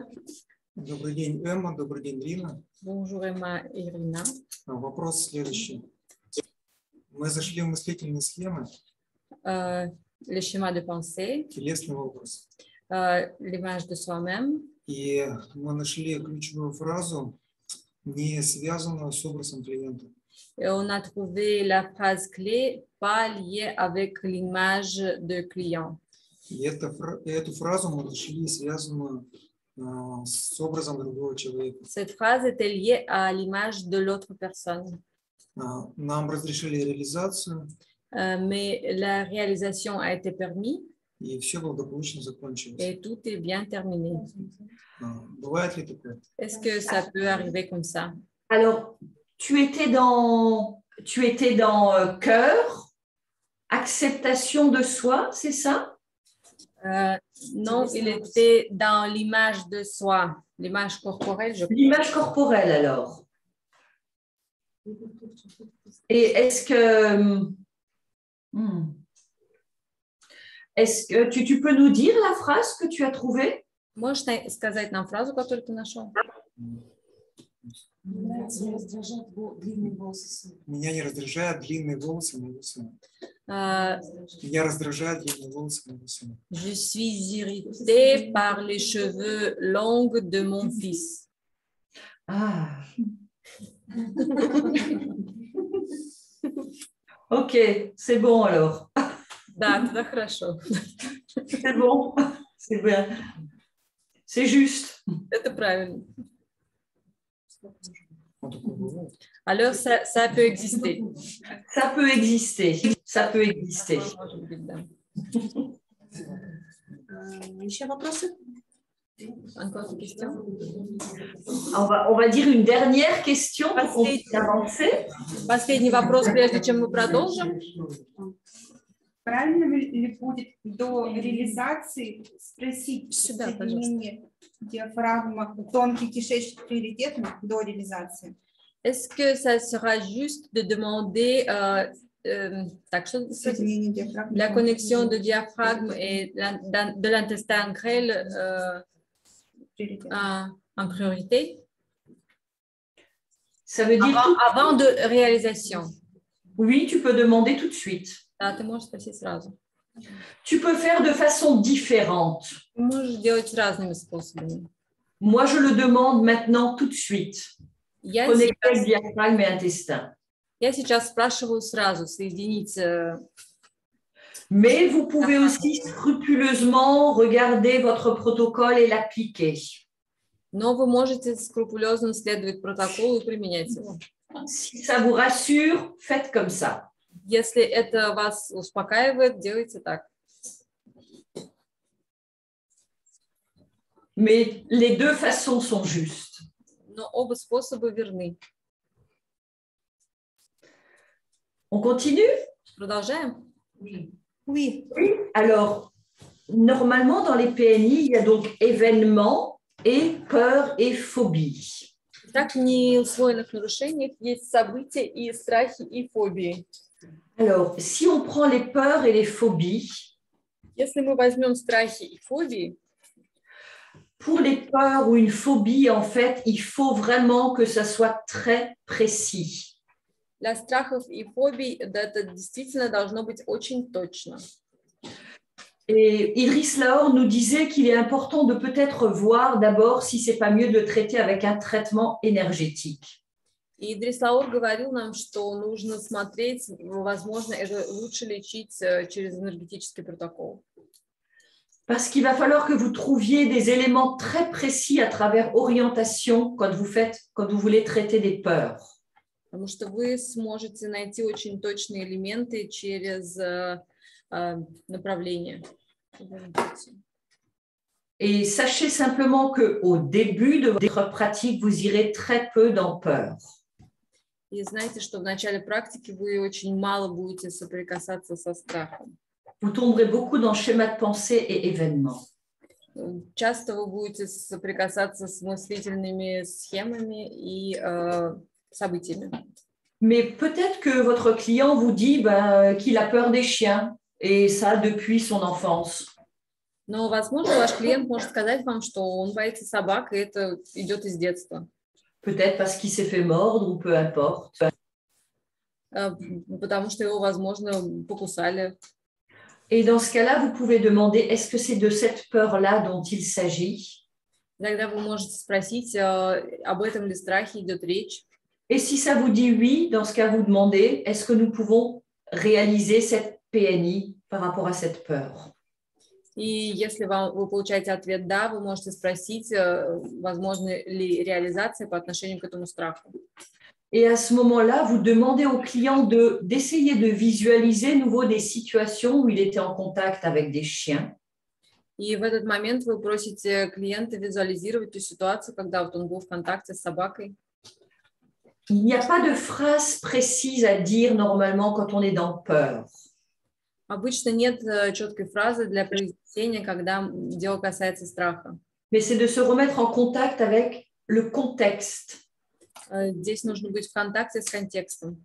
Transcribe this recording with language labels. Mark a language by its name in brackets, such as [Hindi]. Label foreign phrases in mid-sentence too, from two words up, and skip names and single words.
[Russian] Добрый день, Эмма. Добрый день, Рина. [French] Bonjour, Emma et Irina. [Russian] Вопрос следующий. Мы зашли в мыслительные схемы. [French] Les schémas de pensée, [Russian] Телесный образ. [French] l'image de soi-même. [Russian] И мы нашли ключевую фразу, не связанную с образом клиента. [French] Et on a trouvé la phrase clé, pas liée avec l'image de client. [Russian] И эту фразу мы нашли связанную с образом другого человека. [French] Cette phrase était liée à l'image de l'autre personne. [Russian] Нам разрешили реализацию, [French] Mais la réalisation a été permise [Russian] и все благополучно закончилось. [French] et tout est bien terminé. [Russian] Бывает ли такое? [French] Est-ce que ça peut arriver comme ça? Alors, tu étais dans cœur, acceptation de soi, c'est ça? Non, il était dans l'image de soi, l'image corporelle. L'image corporelle, alors. Et est-ce que tu peux nous dire la phrase que tu as trouvée? [Russian] Можешь сказать нам фразу, которую ты нашел? Меня не раздражают длинные волосы моего сына. Меня раздражают длинные волосы моего сына. [French] Je suis irritée par les cheveux longs de mon fils. Ah. Ok, c'est bon alors. [Russian] Да, тогда хорошо. [French] C'est bon, c'est bien. C'est juste. [Russian] Это правильно. Вот такое бывает. [French] Alors, ça peut exister. Ça peut exister. Ça peut exister. [Russian] Может быть, да. Еще вопросы? [French] Encore une question? On va dire une dernière question pour qu'on puisse avancer. [Russian] Последний вопрос, прежде чем мы продолжим. Правильно ли будет до реализации спросить Сюда, соединение диафрагма, тонкий кишечник приоритетно до реализации? [French] Est-ce que ça sera juste de demander [Russian] Соединение диафрагмы. [French] la connexion de diaphragme et de l'intestin grêle en priorité Ça veut dire avant de réalisation? oui, tu peux demander tout de suite. [Russian] Да, ты можешь спросить сразу. [French] Tu peux faire de façon différente. [Russian] Ты можешь делать разными способами. [French] Moi, je le demande maintenant tout de suite. [Russian] Я [French] Connecter diaphragme et intestin. [Russian] сейчас спрашиваю сразу, соединить. [French] Mais vous pouvez aussi scrupuleusement regarder votre protocole et l'appliquer. [Russian] Но вы можете скрупулезно следовать протоколу и применять его. [French] Si ça vous rassure, faites comme ça. [Russian] Если это вас успокаивает, делайте так. [French] Mais les deux façons sont justes. [Russian] Но оба способа верны. [French] On continue? [Russian] Продолжаем? [French] Oui. Alors, normalement, dans les PNI, il y a donc événements et peur et phobie. [Russian] Так, в неусвоенных нарушениях есть события и страхи, и фобии. [French] Alors, si on prend les peurs et les phobies, [Russian] Если мы возьмем страхи и фобии, [French] pour les peurs ou une phobie, en fait, il faut vraiment que ça soit très précis. [Russian] для страхов и фобий это действительно должно быть очень точно. [French] Et Idriss Laor nous disait qu'il est important de peut-être voir d'abord si c'est pas mieux de traiter avec un traitement énergétique. [Russian] И Идрис Лаур говорил нам, что нужно смотреть, возможно, это лучше лечить через энергетический протокол. [French] Parce qu'il va falloir que vous trouviez des éléments très précis à travers orientation quand vous voulez traiter des peurs. [Russian] Потому что вы сможете найти очень точные элементы через направление. [French] Et sachez simplement qu'au début de votre pratique, vous irez très peu dans peur. [Russian] И знайте, что в начале практики вы очень мало будете соприкасаться со страхом. [French] Vous tomberez beaucoup dans schéma de pensée et événements. [Russian] Часто вы будете соприкасаться с мыслительными схемами и событиями. [French] Mais peut-être que votre client vous dit qu'il a peur des chiens, et ça depuis son enfance. [Russian] Но, возможно, ваш клиент может сказать вам, что он боится собак, и это идет из детства. [French] Peut-être parce qu'il s'est fait mordre, ou peu importe. [Russian] Потому что его, возможно, покусали. [French] Et dans ce cas-là, vous pouvez demander, est-ce que c'est de cette peur-là dont il s'agit? [Russian] Тогда вы можете спросить, об этом ли страхе идет речь. [French] Et si ça vous dit oui, dans ce cas, vous demandez, est-ce que nous pouvons réaliser cette PNI par rapport à cette peur? [Russian] И если вы получаете ответ «да», вы можете спросить, возможно ли реализация по отношению к этому страху. [French] Et à ce moment-là, vous demandez au client d'essayer de visualiser nouveau des situations où il était en contact avec des chiens. [Russian] И в этот момент вы просите клиента визуализировать ту ситуацию, когда вот он был в контакте с собакой. [French] Il n'y a pas de phrase précise à dire normalement quand on est dans peur. [Russian] Обычно нет четкой фразы для произнесения, когда дело касается страха. [French] Mais c'est de se remettre en contact avec le contexte. [Russian] Здесь нужно быть в контакте с контекстом.